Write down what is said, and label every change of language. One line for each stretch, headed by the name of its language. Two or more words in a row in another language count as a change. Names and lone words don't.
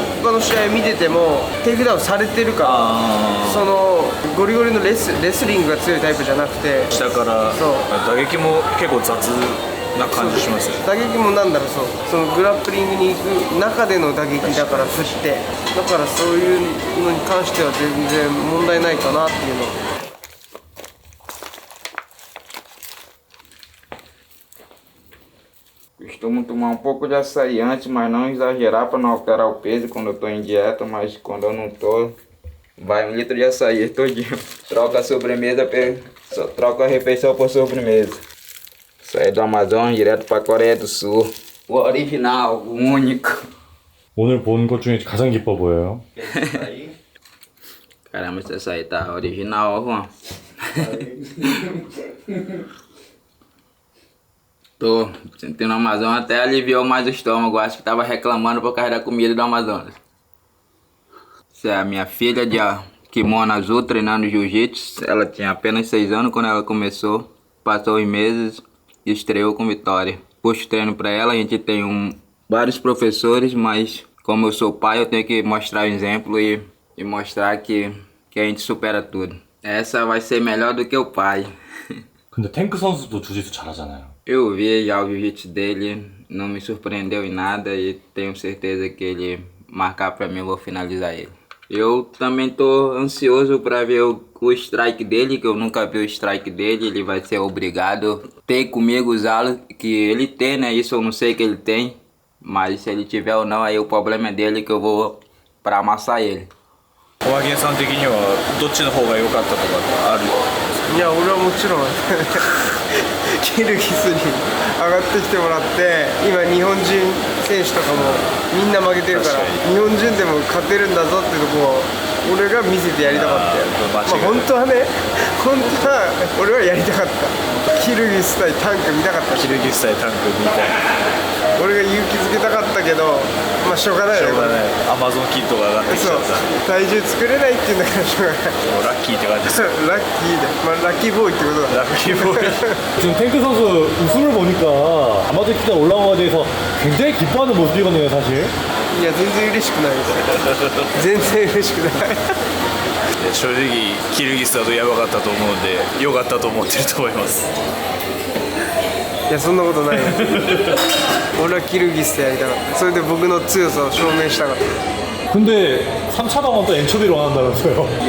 Japanese: 他の試合見ててもテイクダウンされてるから、そのゴリゴリのレスリングが強いタイプじゃなくて、下からそう打撃も結構雑な感じしますよね。打撃もなんだろう、そのグラップリングに行く中での打撃だから振って、だからそういうのに関しては全然問題ないかなっていうの。
Portuguese: Costumo tomar pouco de açaí antes, mas não exagerar para não alterar o peso quando eu tô em dieta, mas quando eu não tô, vai 1 litro de açaí todinho. Troca a sobremesa, troca a refeição por sobremesa. Saí do Amazonas direto pra Coreia do Sul. O original, o único.
Korean: 오늘 본 것 중에 가장 기뻐 보여요.
Portuguese: Caramba, esse açaí tá original, ó, Juan. Tô sentindo o Amazonas, até aliviou mais o estômago. Acho que tava reclamando por causa da comida do Amazonas. Essa é a minha filha de kimono azul treinando jiu-jitsu. Ela tinha apenas 6 anos quando ela começou. Passou os meses e estreou com vitória. Puxo treino pra ela, a gente tem vários professores, mas como eu sou pai, eu tenho que mostrar o exemplo e mostrar que a gente supera tudo. Essa vai ser melhor do que o pai.
Korean: 근데 탱크 선수도 주짓수 잘하잖아요.
Portuguese: Eu vi já o jiu-jitsu dele, não me surpreendeu em nada e tenho certeza que ele marcar pra mim eu vou finalizar ele. Eu também tô ansioso pra ver o strike dele, que eu nunca vi o strike dele. Ele vai ser obrigado a ter comigo usá-lo, que ele tem, né? Isso eu não sei que ele tem, mas se ele tiver ou não, aí o problema é dele, que eu vou pra amassar ele.
Japanese: 小涌さん的にはどっちの方が良かったとかある？いや、俺はもちろんキルギスに上がってきてもらって、今日本人選手とかもみんな負けてるから、日本人でも勝てるんだぞってとこを俺が見せてやりたかったよ。まあ本当はね、本当は俺はやりたかった。キルギス対タンク見たかったし、キルギス対タンクみたいな。俺が勇気づけたかったけど、まあしょうがないよね。アマゾンキットが上がってきちゃった。体重作れないっていうんだからしょうがない。もうラッキーって感じです。ラッキーで、まあラッキーボーイってことだ。ラッキーボーイ。
Korean: 지금 탱크 선수 웃음을 보니까 아마존 키가 올라온 거에 대해서 굉장히 기뻐하는 모습이거든요, 사실.
Japanese: いや、全然嬉しくないです全然嬉しくない正直キルギスだとやばかったと思うんで良かったと思ってると思います。いや、そんなことないよ俺はキルギスでやりたかった。それで僕の強さを証明したかった。
Korean: 근데 3차 방은 또 엔초비로 한다면서요?